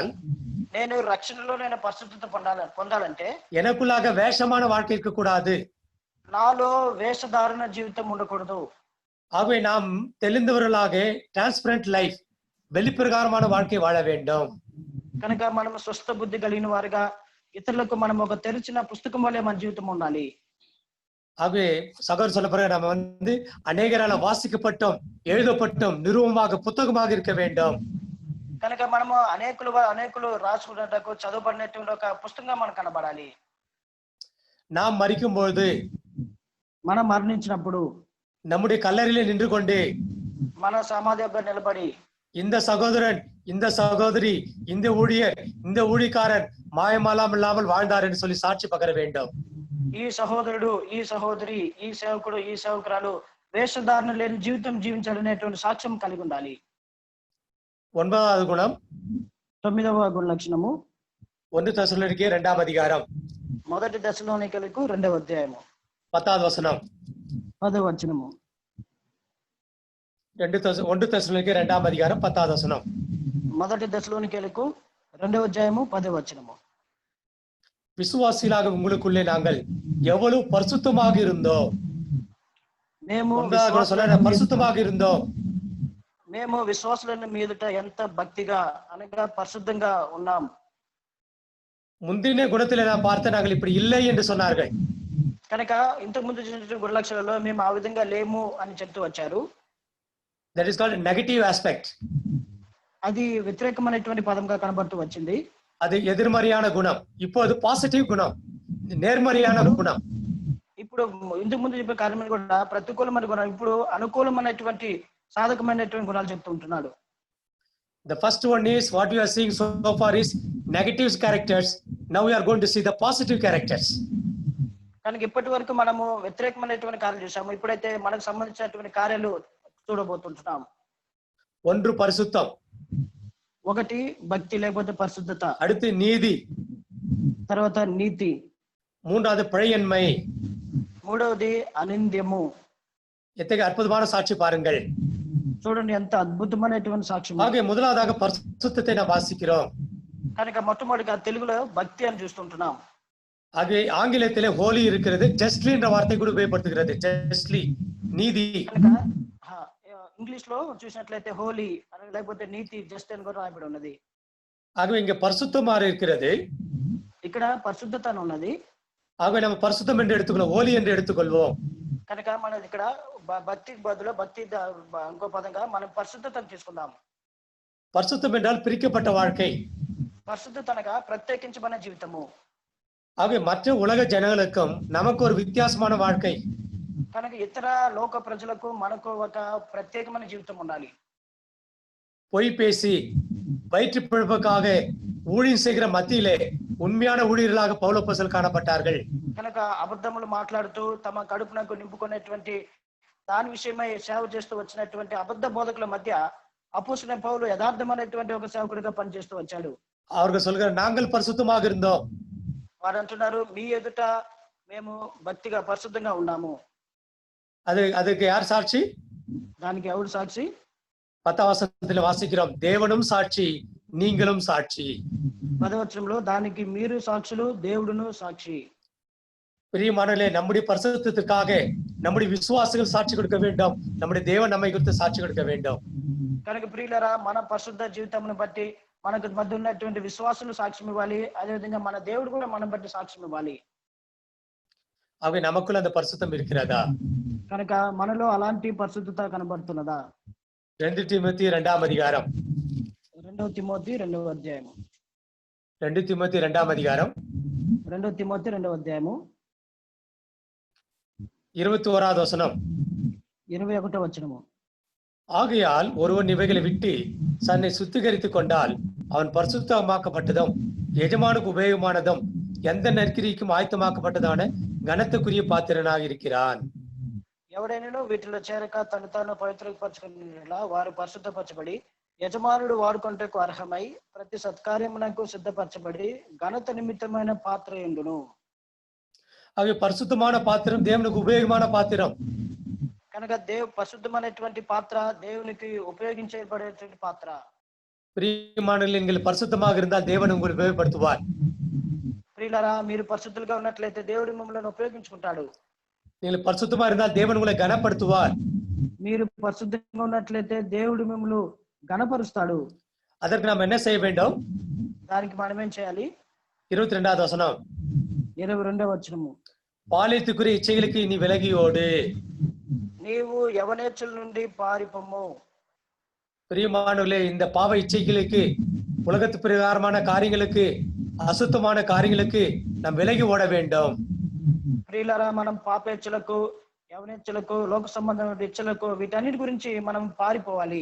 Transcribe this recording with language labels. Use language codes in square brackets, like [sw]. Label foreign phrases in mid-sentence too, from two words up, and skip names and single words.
[te] నేను రక్షణలో నేను పరిశుద్ధత పొందాలంటే [ta] எனக்குள்ளாக வேஷமான வாழ்க்கை இருக்கக்கூடாது. [te] నాలో వేషధారణ జీవితం ఉండకూడదు. [ta] ஆகவே நாம் தெளிந்தவர்களாக [en] transparent life, [ta] வெளிப்பிரகாரமான வாழ்க்கை வாழ வேண்டும். [te] కనుక మనం స్వస్థ బుద్ధి కలిగిన వారుగా ఇతరులకు మనం ఒక తెరిచిన పుస్తకం వల్లే మన జీవితం ఉండాలి. [ta] ஆகவே சகோதரர் சொல்ல பிறகு நம்ம வந்து அநேகரால வாசிக்கப்பட்டோம், எழுதப்பட்டோம், நிறுவமாக புத்தகமாக இருக்க வேண்டும். [te] కనుక మనము అనేకులు రాసుకున్నట్టు చదవబడినటువంటి ఒక పుస్తకంగా మనం కనబడాలి. [ta] நாம் மரிக்கும் பொழுது, [te] మనం మరణించినప్పుడు [ta] நம்முடைய கல்லறையிலே நின்று கொண்டு [te] మన సమాధి దగ్గర నిలబడి [ta] இந்த சகோதரன், இந்த சகோதரி, இந்த ஊழியர், இந்த ஊழியக்காரன் மாயமாலாம் இல்லாமல் வாழ்ந்தார் என்று சொல்லி சாட்சி பகர வேண்டும். [te] ఈ సహోదరుడు, ఈ సహోదరి, ఈ సేవకుడు, ఈ సేవకురాలు వేషధారణ లేని జీవితం జీవించాలనేటువంటి సాక్ష్యం కలిగి ఉండాలి. [ta] 9வது குணம், [te] 9వ గుణలక్షణము [ta] 1 தெசலோனிக்கேயர் 2ஆம் அதிகாரம் [te] మొదటి దశలోనికలకు 2వ అధ్యాయము [ta] 10வது வசனம். [te] 10వ వచనము. [ta] 1 தெசலோனிக்கேயர் 2ஆம் அதிகாரம் 10வது வசனம். [te] మొదటి దశలోనికలకు 2వ అధ్యాయము 10వ వచనము. [ta] விசுவாசிகளாக உங்களுக்குள்ளே நாங்கள் எவ்வளவு பரிசுத்தமாக இருந்தோம். [te] మేము [ta] பரிசுத்தமாக இருந்தோம். [te] మేము విశ్వాసులైన మీదట ఎంత భక్తిగా అనగా పరిశుద్ధంగా ఉన్నాం. [ta] முந்தின குணத்திலே நான் பார்த்த நாங்கள் இப்படி இல்லை என்று சொன்னார்கள். [te] కనుక ఇంతకు ముందు చూసిన గుణలక్షణాలలో మేము ఆ విధంగా లేము అని చెప్తూ వచ్చారు. [en] That is called negative aspect. [te] అది వ్యతిరేకమైనటువంటి పదంగా కనబడుతూ వచ్చింది. [ta] அது எதிர்மறையான குணம். இப்போ அது பாசிட்டிவ் குணம், நேர்மறையான குணம். [te] ఇప్పుడు ఇంతకు ముందు చెప్పే కార్యములు కూడా ప్రతికూలమైన గుణం, ఇప్పుడు అనుకూలమైనటువంటి సాధకమైనటువంటి గుణాలు చెప్తూ ఉంటున్నాడు. [en] The first one is what we are seeing so far is negative characters. Now we are going to see the positive characters. [te] కనుక ఇప్పటి వరకు మనము వ్యతిరేకమైనటువంటి కార్యాలు చూసాము. ఇప్పుడైతే మనకు సంబంధించినటువంటి కార్యాలు చూడబోతుంటున్నాం. [ta] ஒன்று பரிசுத்தம், [te] ఒకటి భక్తి లేకపోతే పరిశుద్ధత, [ta] அடுத்து நீதி, [te] తర్వాత నీతి, [ta] மூன்றாவது பிழையன்மை, [te] మూడవది అనింద్యము. [ta] எத்தகைய அற்புதமான சாட்சி பாருங்கள். [te] చూడండి ఎంత అద్భుతమైనటువంటి సాక్ష్యం. [ta] ஆக முதலாவதாக பரிசுத்தத்தை நாம் வாசிக்கிறோம். [te] కనుక మొట్టమొదటిగా తెలుగులో భక్తి అని చూస్తుంటున్నాం. [ta] ஆகவே ஆங்கிலத்திலே ஹோலி இருக்கிறது, ஜஸ்ட்லி என்ற வார்த்தை கூட உபயோகப்படுத்துகிறது. ஜஸ்ட்லி நீதி. [te] ఇంగ్లీష్ లో చూసినట్లయితే హోలీ లేకపోతే నీతి జస్ట్ అని కూడా రాయబడి ఉన్నది. [ta] ஆகவே இங்க பரிசுத்தமாக இருக்கிறது, [te] ఇక్కడ పరిశుద్ధత అని ఉన్నది. [ta] ஆகவே நம்ம பரிசுத்தம் என்று எடுத்துக்கொள்வோம், ஹோலி என்று எடுத்துக்கொள்வோம். [te] కనుక మనం ఇక్కడ భక్తికి బదులు భక్తి ఇంకో పదంగా మనం పరిశుద్ధతను తీసుకుందాం. [ta] பரிசுத்தம் என்றால் பிரிக்கப்பட்ட வாழ்க்கை. [te] పరిశుద్ధత అనగా ప్రత్యేకించబడిన జీవితము. [ta] ஆகவே மற்ற உலக ஜனங்களுக்கும் நமக்கு ஒரு வித்தியாசமான வாழ்க்கை. [te] కనుక ఇతర లోక ప్రజలకు మనకు ఒక ప్రత్యేకమైన జీవితం ఉండాలి. [ta] பொய் பேசி வயிற்று பிழப்புக்காக ஊழியம் செய்கிற மத்தியிலே உண்மையான ஊழியர்களாக பவுல் அப்போஸ்தலர் காணப்பட்டார்கள். [te] కనుక అబద్ధములు మాట్లాడుతూ తమ కడుపునకు నింపుకునేటువంటి దాని విషయమై సేవ చేస్తూ వచ్చినటువంటి అబద్ధ బోధకుల మధ్య అపోస్తలుడైన పౌలు యథార్థమైనటువంటి ఒక సేవకుడిగా పనిచేస్తూ వచ్చాడు. [ta] அவர்கள் சொல்கிற நாங்கள் பரிசுத்தமாக இருந்தோம். [te] వారు అంటున్నారు మీ ఎదుట మేము భక్తిగా పరిశుద్ధంగా ఉన్నాము. [ta] அதுக்கு யார் சாட்சி? [te] దానికి ఎవరు సాక్షి? [ta] 10వ వచనத்தில் வாசிக்கிறோம், தேவனும் சாட்சி நீங்களும் சாட்சி. [te] 10వ వచనంలో దానికి మీరు సాక్షులు దేవుడును సాక్షి. [ta] பிரியமானவர்களே, நம்முடைய பரிசுத்தத்துக்காக நம்முடைய விசுவாசிகள் சாட்சி கொடுக்க வேண்டும், நம்முடைய தேவன் நம்மை குறித்து சாட்சி கொடுக்க வேண்டும். [te] కనుక ప్రియులారా, మన పరిశుద్ధ జీవితంను బట్టి మనకు మధ్య ఉన్నటువంటి విశ్వాసులు సాక్ష్యం ఇవ్వాలి. అదేవిధంగా మన దేవుడు కూడా మనం బట్టి సాక్ష్యం ఇవ్వాలి. [ta] ஆகவே நமக்குள்ள அந்த பரிசுத்தம் இருக்கிறதா? [te] కనుక మనలో అలాంటి పరిశుద్ధత కనబడుతున్నదా? [ta] 2 தீமோத்தேயு 2ஆம் அதிகாரம் [te] 2 తిమోతి 2వ అధ్యాయము [ta] 2 தீமோத்தேயு 2ஆம் அதிகாரம் [te] 2 తిమోతి 2వ అధ్యాయము [ta] 21வது வசனம். [te] 21వ వచనము. [ta] ஆகையால் ஒருவன் இவைகளை விட்டு தன்னை சுத்திகரித்துக் கொண்டால் அவன் பரிசுத்தமாக்கப்பட்டதும் எஜமானுக்கு உபயோகமானதும் எந்த நற்கிரிக்கும் ஆயத்தமாக்கப்பட்டதான கனத்துக்குரிய பாத்திரனாக இருக்கிறான். [te] ఎవడైనా వీటిలో చేరక తను తాను పవిత్రపరచుకునేలా వారు పరిశుద్ధపరచబడి యజమానుడు వాడుకొనుటకు అర్హమై ప్రతి సత్కార్యమునకు సిద్ధపరచబడి ఘనత నిమిత్తమైన పాత్ర యందును. అవి పరిశుద్ధమైన పాత్రం, దేవునికి ఉపయోగమైన పాత్రం. కనుక పరిశుద్ధమైనటువంటి పాత్ర దేవునికి ఉపయోగించబడేటువంటి పాత్ర. [ta] பிரியமானவர்களே, நீங்கள் பரிசுத்தமாக இருந்தால் தேவன் உங்களை உபயோகப்படுத்துவார். [te] ప్రియులారా, మీరు పరిశుద్ధులుగా ఉన్నట్లయితే దేవుడు మిమ్మల్ని ఉపయోగించుకుంటాడు. [ta] நீங்கள் பரிசுத்தமா இருந்தால் தேவன் உங்களை கனப்படுத்துவார். [te] మీరు పరిశుద్ధంగా ఉన్నట్లయితే దేవుడు మిమ్మల్ని గణపరుస్తాడు. [ta] அதற்கு நாம் என்ன செய்ய வேண்டும்? [te] దానికి మనం ఏం చేయాలి? [ta] 22வது வசனம். [te] 22వ వచనము. [ta] பாலியத்துக்குரிய இச்சைகளுக்கு நீ விலகி ஓடு. [te] నీవు యవనేచ్ఛల నుండి పారిపోము. [ta] பிரியமானவர்களே, இந்த பாவ இச்சைகளுக்கு, உலகத்து பிரகாரமான காரியங்களுக்கு, அசுத்தமான காரியங்களுக்கு நாம் விலகி ஓட வேண்டும். [te] ప్రియులారా, మనం పాపేచ్ఛలకు, యవనేచ్ఛలకు, లోక సంబంధమైన ఇచ్చలకు, వీటన్నిటి గురించి మనం పారిపోవాలి.